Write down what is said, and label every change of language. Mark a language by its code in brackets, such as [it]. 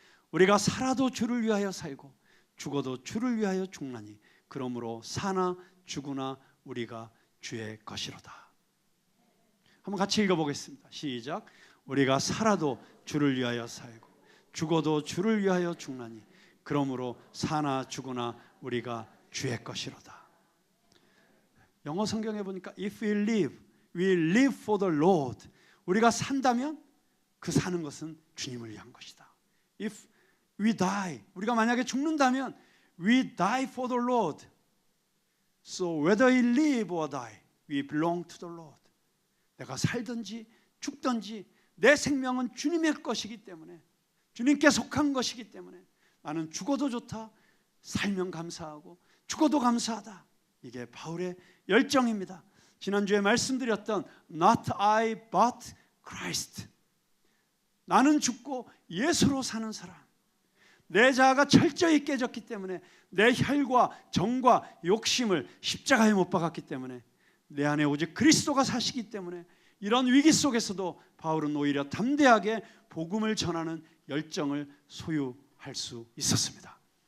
[ko] 우리가 살아도 주를 위하여 살고 죽어도 주를 위하여 죽나니 그러므로 사나 죽으나 우리가 주의 것이로다. 한번 같이 읽어보겠습니다. 시작. 우리가 살아도 주를 위하여 살고 죽어도 주를 위하여 죽나니 그러므로 사나 죽으나 우리가 주의 것이로다. 영어 성경에 보니까 [en] If we live, we live for the Lord. [ko] 우리가 산다면 그 사는 것은 주님을 위한 것이다. [en] If we die, [ko] 우리가 만약에 죽는다면 [en] we die for the Lord. So whether we live or die, we belong to the Lord. [ko] 내가 살든지 죽든지 내 생명은 주님의 것이기 때문에, 주님께 속한 것이기 때문에 나는 죽어도 좋다, 살면 감사하고 죽어도 감사하다. 이게 바울의 열정입니다. 지난주에 말씀드렸던 [en] Not I but Christ. [ko] 나는 죽고 예수로 사는 사람. 내 자아가 철저히 깨졌기 때문에, 내 혈과 정과 욕심을 십자가에 못 박았기 때문에, 내 안에 오직 그리스도가 사시기 때문에 이런 위기 속에서도 바울은 오히려 담대하게 복음을 전하는 열정을 소유할 수 있었습니다.